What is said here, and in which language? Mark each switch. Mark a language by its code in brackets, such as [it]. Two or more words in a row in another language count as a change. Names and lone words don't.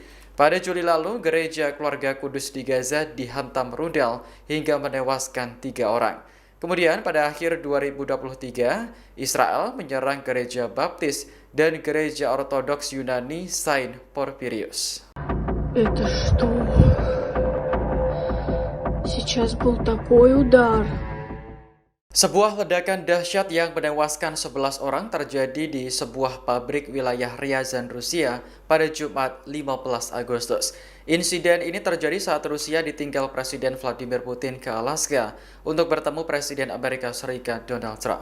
[id] Pada Juli lalu, gereja Keluarga Kudus di Gaza dihantam rudal hingga menewaskan 3 orang. Kemudian pada akhir 2023, Israel menyerang gereja Baptis dan gereja Ortodoks Yunani Saint Porphyrius. [ru] Это что? Сейчас был такой удар. [id] Sebuah ledakan dahsyat yang menewaskan 11 orang terjadi di sebuah pabrik wilayah Ryazan, Rusia pada Jumat 15 Agustus. Insiden ini terjadi saat Rusia ditinggal Presiden Vladimir Putin ke Alaska untuk bertemu Presiden Amerika Serikat Donald Trump.